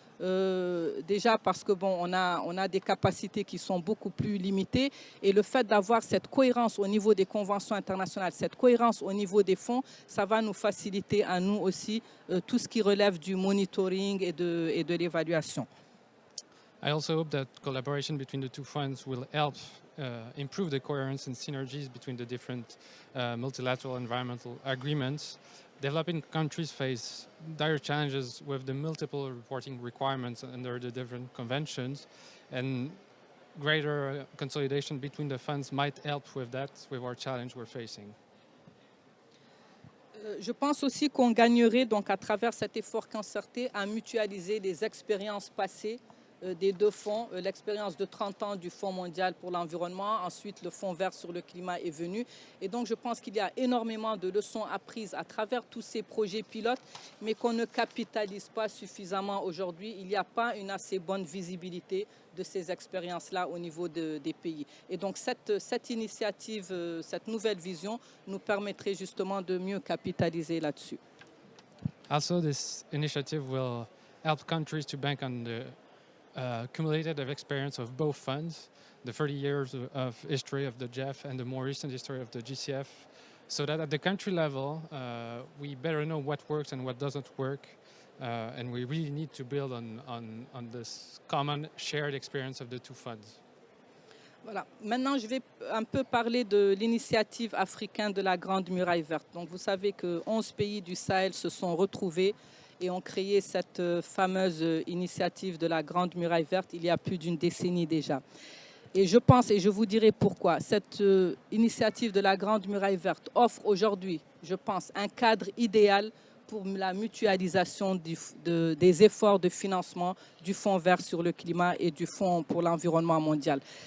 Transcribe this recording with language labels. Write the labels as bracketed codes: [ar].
[fr] Déjà parce que on a des capacités qui sont beaucoup plus limitées, et le fait d'avoir cette cohérence au niveau des conventions internationales, cette cohérence au niveau des fonds, ça va nous faciliter à nous aussi tout ce qui relève du monitoring et de l'évaluation. [en] I also hope that collaboration between the two funds will help improve the coherence and synergies between the different multilateral environmental agreements. Developing countries face dire challenges with the multiple reporting requirements under the different conventions, and greater consolidation between the funds might help with that, with our challenge we're facing. [fr] Je pense aussi qu'on gagnerait donc à travers cet effort concerté à mutualiser les expériences passées des deux fonds, l'expérience de 30 ans du Fonds mondial pour l'environnement, ensuite le Fonds vert sur le climat est venu. Et donc je pense qu'il y a énormément de leçons apprises à travers tous ces projets pilotes, mais qu'on ne capitalise pas suffisamment aujourd'hui. Il n'y a pas une assez bonne visibilité de ces expériences-là au niveau des pays. Et donc cette initiative, cette nouvelle vision nous permettrait justement de mieux capitaliser là-dessus. [en] Also, this initiative will help countries to bank on the cumulative experience of both funds, the 30 years of history of the GEF and the more recent history of the GCF, so that at the country level, we better know what works and what doesn't work, and we really need to build on this common shared experience of the two funds. [fr] Voilà. Maintenant, je vais un peu parler de l'initiative africaine de la Grande Muraille Verte. Donc, vous savez que 11 pays du Sahel se sont retrouvés et ont créé cette fameuse initiative de la Grande Muraille Verte il y a plus d'une décennie déjà. Et je pense, et je vous dirai pourquoi, cette initiative de la Grande Muraille Verte offre aujourd'hui, je pense, un cadre idéal pour la mutualisation des efforts de financement du Fonds vert sur le climat et du Fonds pour l'environnement mondial.